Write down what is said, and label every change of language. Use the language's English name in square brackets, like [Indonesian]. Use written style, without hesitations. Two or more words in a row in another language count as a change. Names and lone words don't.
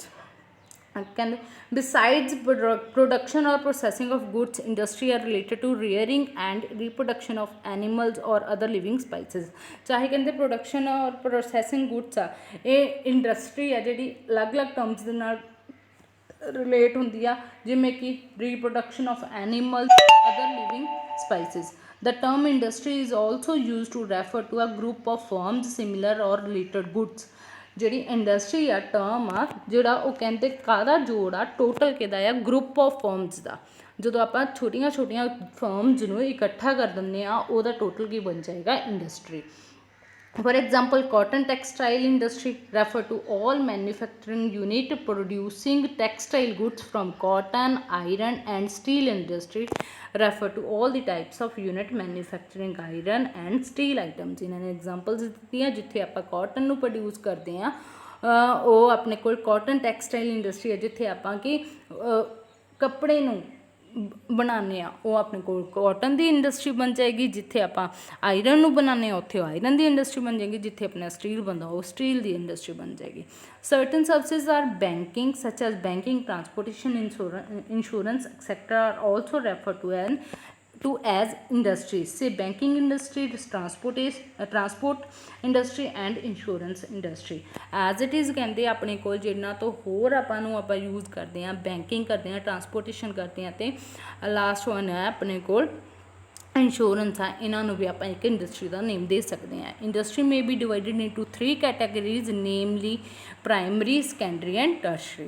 [English] ਕਹਿੰਦੇ besides production or processing of goods industry are related to rearing and reproduction of animals or other living species. [Punjabi] ਚਾਹੇ ਕਹਿੰਦੇ [English] production or processing goods [Punjabi] ਆ, ਇਹ ਇੰਡਸਟਰੀ ਆ ਜਿਹੜੀ ਅਲੱਗ-ਅਲੱਗ ਟਰਮਸ ਦੇ ਨਾਲ ਰਿਲੇਟ ਹੁੰਦੀ ਆ, ਜਿਵੇਂ ਕਿ [English] reproduction of animals other living species. The term industry is also used to refer to a group of firms similar or related goods। [Punjabi] ਜਿਹੜੀ ਇੰਡਸਟਰੀ ਆ ਟਰਮ ਆ ਜਿਹੜਾ ਉਹ ਕਹਿੰਦੇ ਕਾਹਦਾ ਜੋੜ ਆ, ਟੋਟਲ ਕਿਹਦਾ ਆ, [English] group of firms [Punjabi] ਦਾ। ਜਦੋਂ ਆਪਾਂ ਛੋਟੀਆਂ ਛੋਟੀਆਂ ਫਰਮਸ ਨੂੰ ਇਕੱਠਾ ਕਰ ਦਿੰਦੇ ਆ ਉਹਦਾ ਟੋਟਲ ਕੀ ਬਣ ਜਾਏਗਾ, ਇੰਡਸਟਰੀ। [English] For example, cotton textile industry refer to all manufacturing unit producing textile goods from cotton, iron and steel industry refer to all the types of unit manufacturing iron and steel items। [Punjabi] ਇਹਨਾਂ ਨੇ ਐਗਜ਼ਾਮਪਲਸ ਦਿੱਤੀਆਂ ਜਿੱਥੇ ਆਪਾਂ ਕਾਟਨ ਨੂੰ ਪ੍ਰੋਡਿਊਸ ਕਰਦੇ ਹਾਂ, ਉਹ ਆਪਣੇ ਕੋਲ [English] cotton textile industry [Punjabi] ਹੈ ਜਿੱਥੇ ਆਪਾਂ ਕਿ ਕੱਪੜੇ ਨੂੰ ਬਣਾਉਂਦੇ ਆ, ਉਹ ਆਪਣੇ ਕੋਲ ਕਾਟਨ ਦੀ ਇੰਡਸਟਰੀ ਬਣ ਜਾਏਗੀ। ਜਿੱਥੇ ਆਪਾਂ ਆਇਰਨ ਨੂੰ ਬਣਾਉਂਦੇ ਹਾਂ ਉੱਥੇ ਆਇਰਨ ਦੀ ਇੰਡਸਟਰੀ ਬਣ ਜਾਏਗੀ। ਜਿੱਥੇ ਆਪਣਾ ਸਟੀਲ ਬਣਦਾ ਉਹ ਸਟੀਲ ਦੀ ਇੰਡਸਟਰੀ ਬਣ ਜਾਏਗੀ। [English] certain services are banking such as banking, transportation, insurance etcetera are also refer to as industries। say banking industry, transport industry and insurance industry as it is। [Punjabi] ਕਹਿੰਦੇ ਆਪਣੇ ਕੋਲ ਜਿਨ੍ਹਾਂ ਤੋਂ ਹੋਰ ਆਪਾਂ ਨੂੰ ਆਪਾਂ ਯੂਜ਼ ਕਰਦੇ ਹਾਂ, ਬੈਂਕਿੰਗ ਕਰਦੇ ਹਾਂ, ਟਰਾਂਸਪੋਰਟੇਸ਼ਨ ਕਰਦੇ ਹਾਂ, ਅਤੇ [English] last one [Punjabi] ਹੈ ਆਪਣੇ ਕੋਲ ਇੰਸ਼ੋਰੈਂਸ ਆ। ਇਹਨਾਂ ਨੂੰ ਵੀ ਆਪਾਂ ਇੱਕ ਇੰਡਸਟਰੀ ਦਾ ਨੇਮ ਦੇ ਸਕਦੇ ਹਾਂ। [English] industry may be divided into 3 categories namely primary, secondary and tertiary.